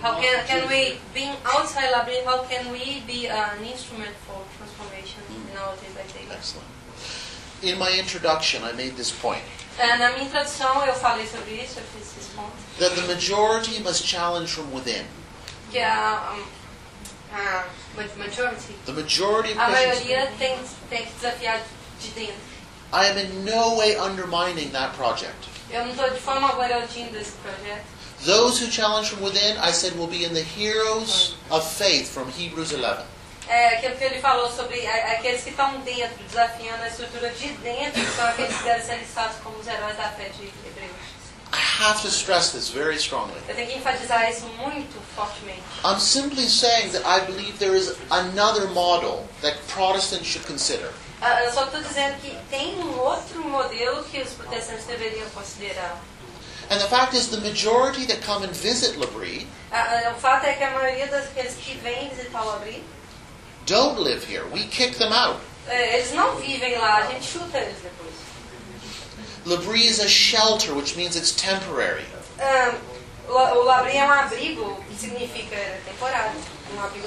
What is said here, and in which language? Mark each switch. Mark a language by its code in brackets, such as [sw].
[en] How can we, being outside Labrie, how can we be an instrument for transformation in our day-by-day? Excellent. In my introduction, I made this point. [pt] Na minha introdução, eu falei sobre isso, eu fiz esse ponto. [en] That the majority must challenge from within. [pt] A maioria tem que desafiar de dentro. [en] I am in no way undermining that project. [pt] Eu não estou de forma alguma erodindo esse projeto. [en] Those who challenge from within, I said, will be in the heroes of faith from Hebrews 11. [pt] Aquilo que ele falou sobre aqueles que estão dentro, desafiando a estrutura de dentro, são aqueles que devem ser listados como os heróis da fé de Hebreus. [en] I have to stress this very strongly. [pt] Eu tenho que enfatizar isso muito fortemente. [en] I'm simply saying that I believe there is another model that Protestants should consider. [pt] Eu só estou dizendo que tem outro modelo que os protestantes deveriam considerar. [en] And the fact is, the majority that come and visit Labrie, [pt] o fato é que a maioria das pessoas que vêm visitar Labrie [en] don't live here. We kick them out. [pt] Eles não vivem lá. A gente chuta eles depois. [en] Labrie is a shelter, which means it's temporary. [pt] O abrir é um abrigo, que significa temporário, um abrigo